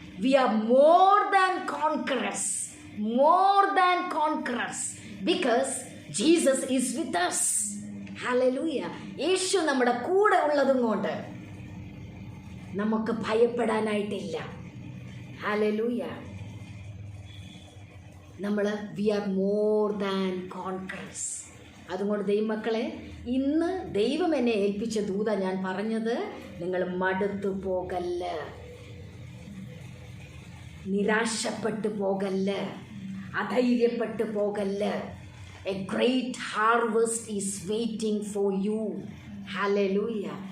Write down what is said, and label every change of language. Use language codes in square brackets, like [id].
[en] We are more than conquerors, more than conquerors, because Jesus is with us. Hallelujah. [ml] യേശു നമ്മുടെ കൂടെ ഉള്ളതും കൊണ്ട് നമുക്ക് ഭയപ്പെടാനായിട്ടില്ല. [en] Hallelujah. we are more than conquerors. [ml] അതുകൊണ്ട് ദൈവമക്കളെ, ഇന്ന് ദൈവം എന്നെ ഏൽപ്പിച്ച ദൂത ഞാൻ പറഞ്ഞത്, നിങ്ങൾ മടുത്തു പോകല്ല, നിരാശപ്പെട്ടു പോകല്ല, അധൈര്യപ്പെട്ടു പോകല്ല. [en] A great harvest is waiting for you. Hallelujah.